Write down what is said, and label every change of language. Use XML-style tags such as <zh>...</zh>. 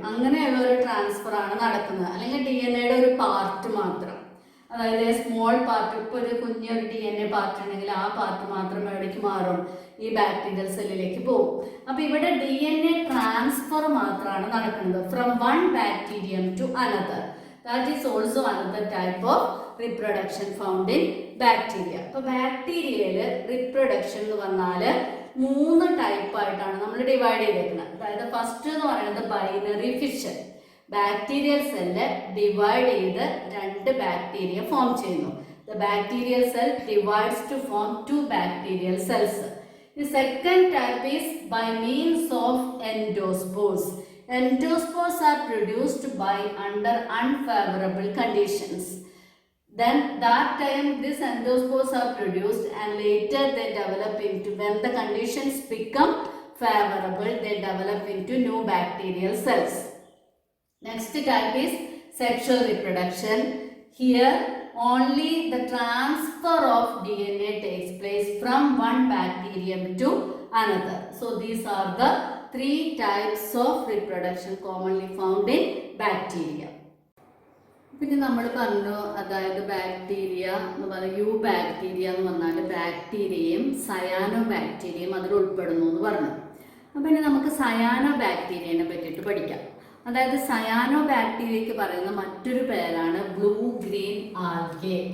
<ml>അങ്ങനെയുള്ള ഒരു ട്രാൻസ്ഫർ ആണ് നടക്കുന്നത്. അല്ലെങ്കിൽ DNA ഒരു പാർട്ട് മാത്രം, അതായത് സ്മോൾ പാർട്ട്, ഇപ്പോൾ ഒരു കുഞ്ഞൊരു DNA പാർട്ട് ഉണ്ടെങ്കിൽ ആ പാർട്ട് മാത്രം എവിടേക്ക് മാറും, ഈ ബാക്ടീരിയൽ സെല്ലിലേക്ക് പോകും. അപ്പൊ ഇവിടെ DNA ട്രാൻസ്ഫർ മാത്രമാണ് നടക്കുന്നത്</ml> <en>From one bacterium to another. That is also another type of reproduction found in bacteria.</en> <ml>അപ്പോൾ ബാക്ടീരിയയിൽ റിപ്രൊഡക്ഷൻ എന്ന് പറഞ്ഞാൽ 3 ടൈപ്പായിട്ടാണ് നമ്മൾ ഡിവൈഡ് ചെയ്തേക്കുന്നത്. അതായത് ഫസ്റ്റ് എന്ന് പറയുന്നത് binary fission. Bacterial cell divide ചെയ്ത് 2 ബാക്ടീരിയ ഫോം ചെയ്യുന്നു.</ml> <en>The bacterial cell divides to form 2 bacterial cells. The second type is by means of endospores. Endospores are produced by under unfavorable conditions. Then that time these endospores are produced and later they develop into, when the conditions become favorable, they develop into new bacterial cells. Next type is sexual reproduction. Here only the transfer of DNA takes place from one bacterium to another. So these are the 3 types of reproduction commonly found in bacteria.</en> <ml>പിന്നെ നമ്മൾ പറഞ്ഞു, അതായത് bacteria എന്ന് പറയുന്നത് U bacteria എന്ന് പറഞ്ഞാൽ ബാക്ടീരിയയും cyano ബാക്ടീരിയയും അതിൽ ഉൾപ്പെടുന്നു എന്ന് പറഞ്ഞു. അപ്പം ഇനി നമുക്ക് സയാനോ ബാക്ടീരിയനെ പറ്റിയിട്ട് പഠിക്കാം. അതായത് സയാനോ ബാക്ടീരിയക്ക് പറയുന്ന മറ്റൊരു പേരാണ് ബ്ലൂ ഗ്രീൻ ആൽഗെ.</ml>